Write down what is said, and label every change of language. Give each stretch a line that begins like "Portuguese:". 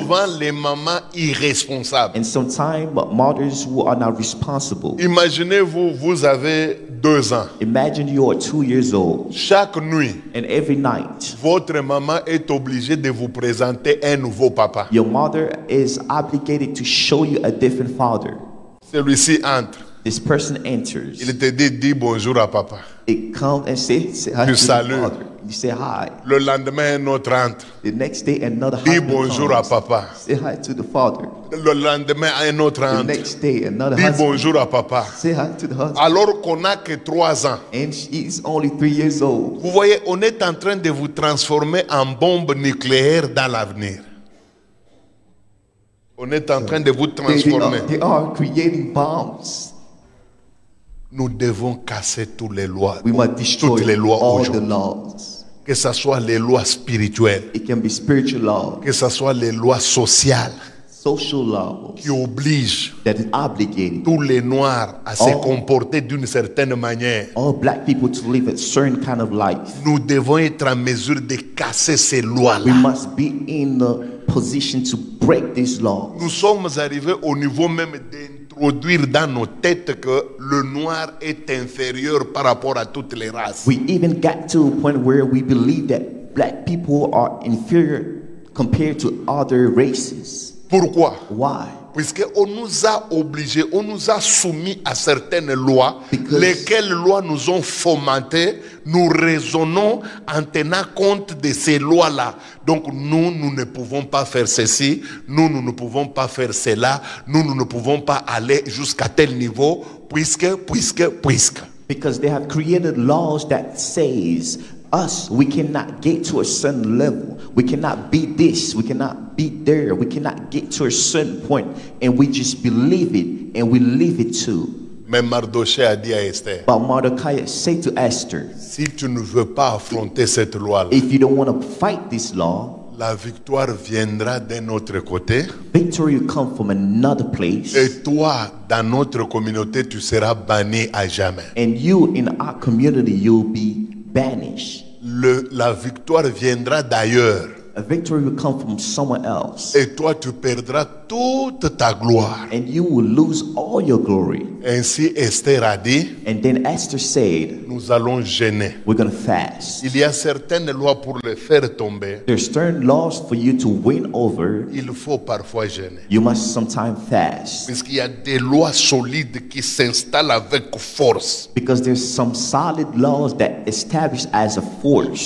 French: souvent les mamans irresponsables.
English: And sometimes mothers who are not responsible.
French: Imaginez-vous, vous avez 2 ans.
English: Imagine you are 2 years old,
French: Chaque nuit,
English: and every night
French: votre maman est obligée de vous présenter un nouveau papa.
English: your mother is obligated to show you a different father.
French: Celui-ci entre.
English: This person enters.
French: Il te dit, dis bonjour à papa.
English: It comes and say hi to the
French: salues.
English: father. You say hi.
French: Le lendemain, un autre entre.
English: The next day, another
French: Dis
English: husband
French: bonjour à
English: comes.
French: papa.
English: Say hi to the father.
French: Le lendemain, un autre
English: The
French: entre.
English: next day, another
French: Dis
English: husband.
French: bonjour à papa.
English: Say hi to the husband.
French: Alors qu'on n'a que 3 ans.
English: And she's only 3 years old.
French: Vous voyez, on est en train de vous transformer en bombe nucléaire dans l'avenir. On est en train de vous transformer.
English: They are creating bombs.
French: Nous devons casser toutes les lois,
English: We must destroy
French: toutes les lois
English: all the
French: aujourd'hui.
English: laws.
French: Que ce soit les lois spirituelles,
English: It can be spiritual law,
French: que ce soit les lois sociales,
English: social laws
French: qui oblige
English: that is obligating
French: tous les Noirs à se Oh. comporter d'une certaine manière.
English: all black people to live a certain kind of life.
French: Nous devons être en mesure de casser ces
English: We
French: lois-là.
English: must be in the position to break these laws.
French: Nous sommes arrivés au niveau même d'introduire dans nos têtes que le noir est inférieur par rapport à toutes les races.
English: We even got to a point where we believe that black people are inferior compared to other races.
French: Pourquoi?
English: Why?
French: Puisqu'on nous a obligés, on nous a soumis à certaines lois,
English: Because-
French: lesquelles lois nous ont fomentés, nous raisonnons en tenant compte de ces lois-là. Donc nous ne pouvons pas faire ceci, nous ne pouvons pas faire cela, nous ne pouvons pas aller jusqu'à tel niveau, puisque.
English: Because they have created laws that says us, we cannot get to a certain level. We cannot be this, we cannot be there, we cannot get to a certain point, and we just believe it and we leave it too.
French: Mais Mardochée a dit à Esther,
English: But Mordecai said to Esther,
French: si tu ne veux pas affronter cette loi-là,
English: if you don't want to fight this law,
French: la victoire viendra d'un autre côté.
English: victory will come from another place,
French: Et toi, dans notre communauté, tu seras banni à jamais.
English: and you in our community, you'll be banished.
French: La victoire viendra d'ailleurs.
English: A victory will come from someone else,
French: Et toi, tu perdras toute ta gloire.
English: and you will lose all your glory.
French: Ainsi, Esther a dit,
English: And then Esther said,
French: nous allons jeûner.
English: we're going to fast.
French: Il y a certaines lois pour les faire tomber.
English: There's certain laws for you to win over.
French: Il faut parfois jeûner.
English: You must sometimes fast,
French: Puisqu'il y a des lois solides qui s'installent avec force.
English: because there's some solid laws that establish as a force.